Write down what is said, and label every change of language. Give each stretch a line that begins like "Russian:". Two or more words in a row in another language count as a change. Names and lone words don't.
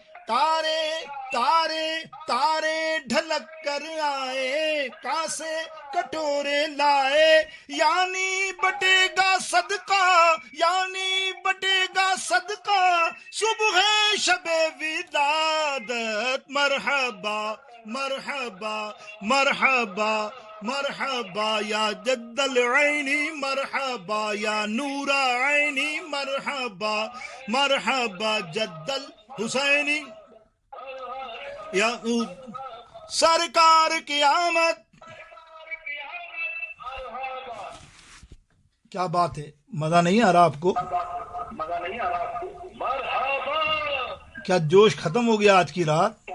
Urdu: تارے ڈھلک کر آئے کاسے کٹورے لائے. یعنی بٹے گا صدقہ صبح شب ولادت.
Arabic: مرحبا مرحبا مرحبا مرحبا یا جد العینی مرحبا یا نور عینی مرحبا مرحبا جد الحسینی یا
Urdu: سرکار کی آمد. کیا بات ہے, مزہ نہیں آ رہا آپ کو؟ کیا جوش ختم ہو گیا آج کی رات؟